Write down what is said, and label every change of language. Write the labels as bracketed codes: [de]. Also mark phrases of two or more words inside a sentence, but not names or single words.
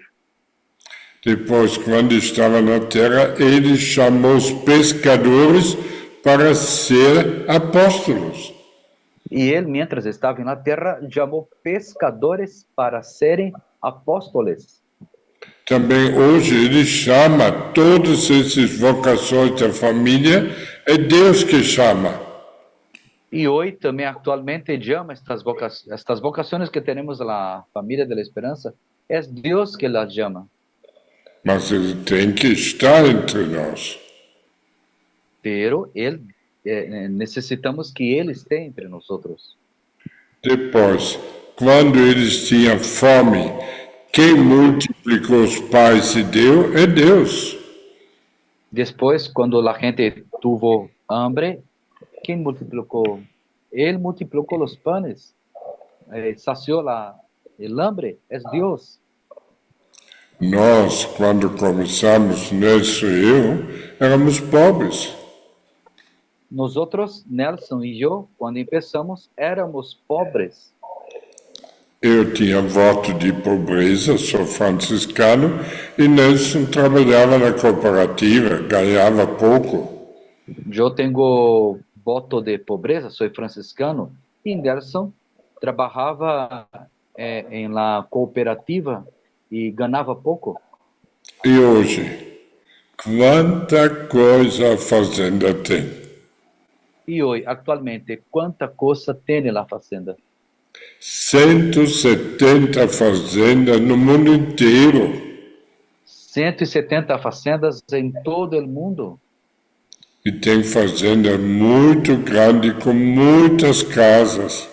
[pt] Depois, quando estava na terra, ele chamou os pescadores para ser apóstolos. E ele, mientras estava na terra, chamou pescadores para serem apóstolos. Também hoje ele chama todas essas vocações da família, é Deus que chama. [es] Y hoy también actualmente llama estas vocaciones que tenemos la familia de la esperanza, es Dios que las llama, [pt] Mas ele tem que estar entre nós. [es] pero necesitamos que Él esté entre nosotros. [pt] Depois, quando eles tinham fome, quem multiplicou os pães e deu é Deus. [es] Después, cuando la gente tuvo hambre, ¿quién multiplicó? Él multiplicó los panes, sació el hambre, es Dios. [pt] Nós, quando começamos, Nelson e eu, éramos pobres. [es] Nosotros, Nelson y yo, cuando empezamos, éramos pobres. [pt] Eu tinha voto de pobreza, sou franciscano, e Nelson trabalhava na cooperativa, ganhava pouco. [es] Yo tengo voto de pobreza, soy franciscano, y Nelson trabajaba en la cooperativa y ganaba poco. [pt] E hoje, quanta coisa a fazenda tem. [es] Y hoy, actualmente, ¿cuánta cosa tiene la fazenda? [pt] 170 fazendas no mundo inteiro. 170 fazendas em todo o mundo. E tem fazenda muito grande com muitas casas.